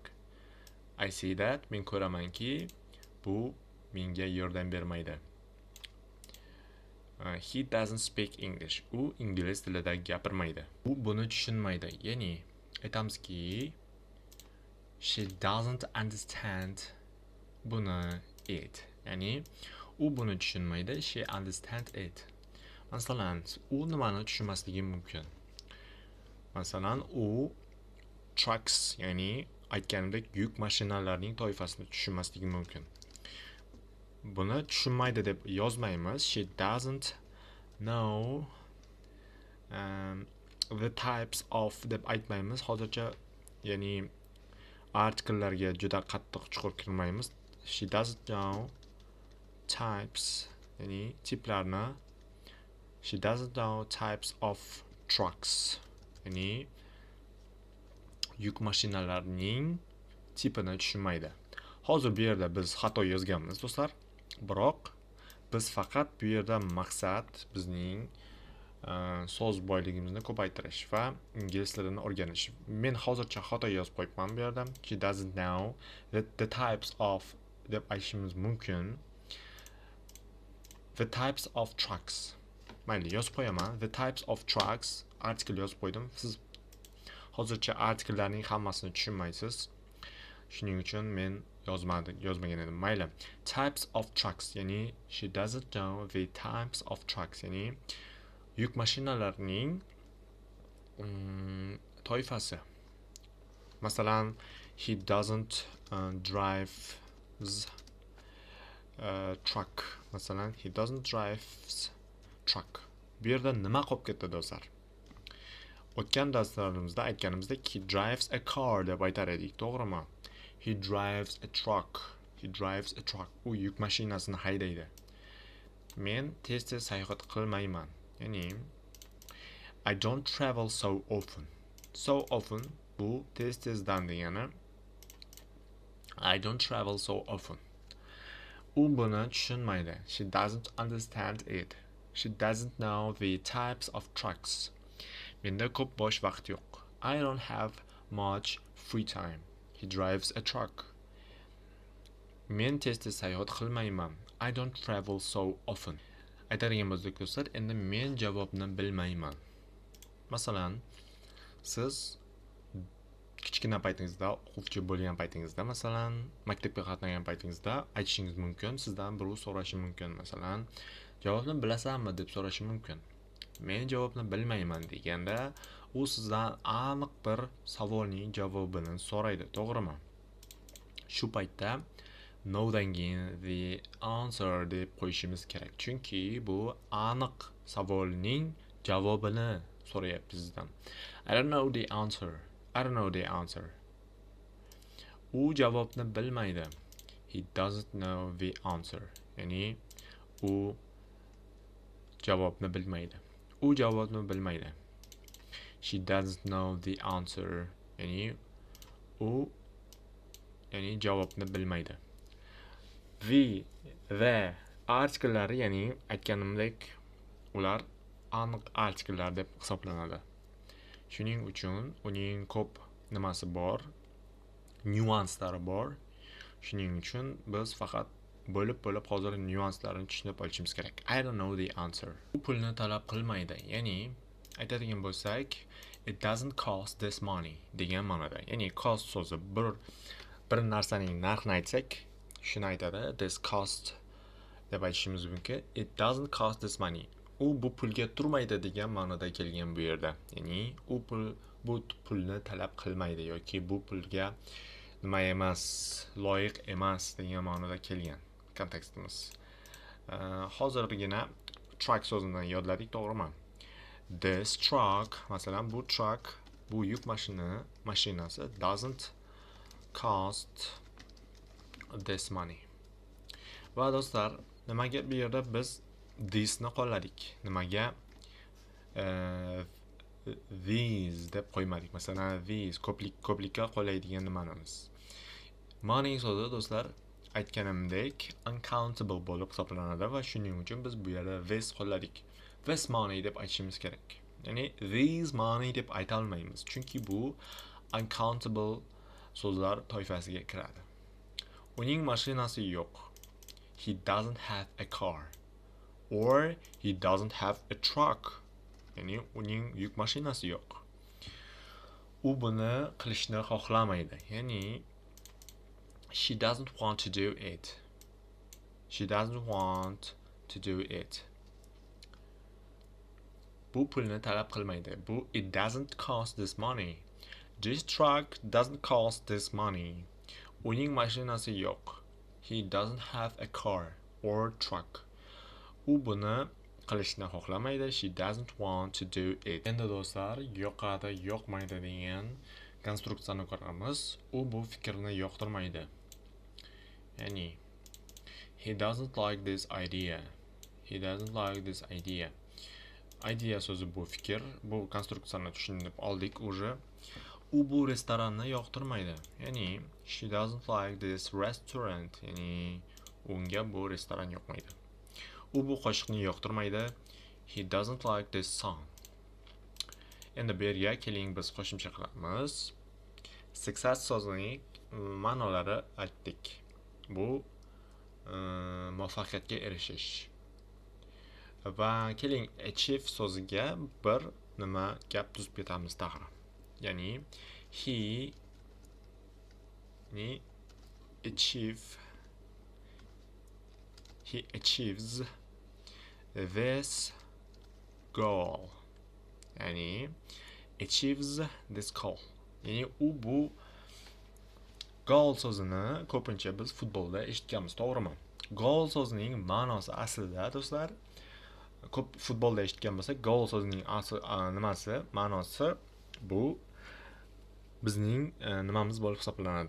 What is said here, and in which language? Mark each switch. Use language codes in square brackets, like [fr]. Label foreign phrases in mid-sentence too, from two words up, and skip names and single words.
[en] I see that. [uz] Men ko'ramanki, bu menga yordam bermaydi. [en] He doesn't speak English. [uz] U ingliz tilida gapirmaydi. U buni tushunmaydi. Ya'ni aytamizki, [en] she doesn't understand buni it. [uz] Ya'ni u buni tushunmaydi. [en] She understand it. [uz] Masalan, u nimani tushunmasligi mumkin. Masalan, u trucks, ya'ni aytganimdek yuk mashinalarining toifasini tushunmasligi mumkin. Buni tushunmaydi deb yozmaymiz. [en] She doesn't know the types of [uz] deb aytmaymiz. Hozircha ya'ni artikellarga juda qattiq chuqur kirmaymiz. [en] She doesn't know types, [uz] ya'ni tiplarni. [en] She doesn't know types of trucks, [uz] ya'ni yuk mashinalarining tipini tushunmaydi. Hozir bu yerda biz xato yozganmiz do'stlar. Biroq biz faqat bu yerda maqsad bizning so'z boyligimizni ko'paytirish va ingliz tilini o'rganish. Men hozircha xato yozib qo'yibman bu yerda. [en] She doesn't know the types of [uz] deb aytishimiz mumkin. [en] The types of trucks. [uz] Mayli, yozib qo'yaman. [en] The types of trucks [uz] artikel yozib qo'ydim. Siz hozircha artikellarning hammasini tushunmaysiz. Shuning uchun men yozmagan edim. Mayli. [en] Types of trucks, ya'ni she doesn't know the types of trucks, [uz] ya'ni yuk mashinalarining toifasi. Masalan, [en] he doesn't drive truck. Masalan, he doesn't drive truck. [uz] Bu yerda nima qolib ketdi do'stlar? O'tgan darslarimizda aytganimizdek, [en] he drives a car [uz] deb aytar edik, to'g'rimi? [en] He drives a truck. He drives a truck. [uz] U yuk mashinasini haydaydi. Men tez-tez sayohat qilmayman. [en] Ya'ni I don't travel so often. So often [uz] bu tez-tezdan degani. [en] I don't travel so often. [uz] U buni tushunmaydi. [en] She doesn't understand it. She doesn't know the types of trucks. [uz] Menda ko'p bo'sh vaqt yo'q. [en] I don't have much free time. He drives a truck. [uz] Men tez-tez sayohat qilmayman. [en] I don't travel so often. [uz] Aytadigan bo'lsak do'stlar, endi men javobni bilmayman. Masalan, siz kichkina paytingizda, o'quvchi bo'lgan paytingizda, masalan, maktabga qatnagan paytingizda aytishingiz mumkin, sizdan birov so'rashi mumkin, masalan, javobni bilasanmi deb so'rashi mumkin. Men javobni bilmayman deganda, u sizdan aniq bir savolning javobini so'raydi, to'g'rimi? Shu paytda no dan keyin [en] the answer [uz] deb qo'yishimiz kerak. Chunki bu aniq savolning javobini so'rayapti sizdan. [en] I don't know the answer. I don't know the answer. [uz] U javobni bilmaydi. [en] He doesn't know the answer. [uz] Ya'ni u javobni bilmaydi. U javobni bilmaydi. [en] She doesn't know the answer. [uz] Ya'ni u javobni bilmaydi. The artiklelari, ya'ni aytganimdek, ular aniq artikllar deb hisoblanadi. Shuning uchun uning ko'p nimasi bor, nyuanslari bor. Shuning uchun biz faqat bo'lib hozir nyuanslarini tushunib olishimiz kerak. [en] I don't know the answer. [uz] Bu pulni talab qilmaydi. Ya'ni aytadigan bo'lsak, [en] it doesn't cost this money [uz] degan ma'noda. Ya'ni cost so'zi bir narsaning narxini aytsak, shuni aytadi. [en] This cost [uz] deb aytishimiz mumkin. [en] It doesn't cost this money. [uz] U bu pulga turmaydi degan ma'noda kelgan bu yerda. Ya'ni bu pulni talab qilmaydi yoki bu pulga nima emas, loyiq emas degan ma'noda kelgan kontekstimiz. Hozirgina truck so'zini yodladik, to'g'rimi? [en] This truck, [uz] masalan, bu truck, bu yuk mashinasi [en] doesn't cost this money. [uz] Va do'stlar, nimaga bu yerda biz this ni qo'lladik? Nimaga these deb qo'ymadik? Masalan, these ko'plikka qo'llaydigan nimanimiz. Money so'zi do'stlar, aytganimdek uncountable bo'lib hisoblanadi va shuning uchun biz bu yerda this qo'lladik. [en] This money [uz] deb aytishimiz kerak. Ya'ni [en] these money [uz] deb ayta olmaymiz, chunki bu uncountable so'zlar toifasiga kiradi. Uning mashinasi yo'q. [en] He doesn't have a car. Or he doesn't have a truck. [uz] Ya'ni uning yuk mashinasi yo'q. U buni qilishni xohlamaydi. [en] Ya'ni she doesn't want to do it. She doesn't want to do it. [uz] Bu pulni talab qilmaydi. [en] Bu it doesn't cost this money. This truck doesn't cost this money. [uz] Uning mashinasi yo'q. [en] He doesn't have a car or truck. [uz] U buni qilishni xohlamaydi. [en] She doesn't want to do it. [uz] Endi do'stlar, yoqadi, yoqmaydi degan konstruksiyani ko'ramiz. U bu fikrni yoqtirmaydi. [en] Ya'ni he doesn't like this idea. He doesn't like this idea. [uz] Idea so'zi bu fikr, bu konstruksiyani tushunib oldik уже. U bu restoranni yoqtirmaydi. [en] Ya'ni she doesn't like this restaurant. [uz] Ya'ni unga bu restoran yoqmaydi. U bu qo'shiqni yoqtirmaydi. [en] He doesn't like this song. [uz] Endi bu yerga keling biz qo'shimcha qilamiz. Success so'zining ma'nolari aytdik. Bu muvaffaqiyatga erishish. Va keling achieve so'ziga bir nima gap tuzib ketamiz tag'in. [en] Ya'ni he achieves this goal. Ya'ni achieves this goal. [uz] Ya'ni u bu goal so'zini ko'pincha biz futbolda eshitganmiz, to'g'rimi? Goal so'zining ma'nosi aslida do'stlar, ko'p futbolda eshitgan bo'lsak, goal so'zining nimasi, ma'nosi bu bizning nimamiz bo'lib hisoblanadi.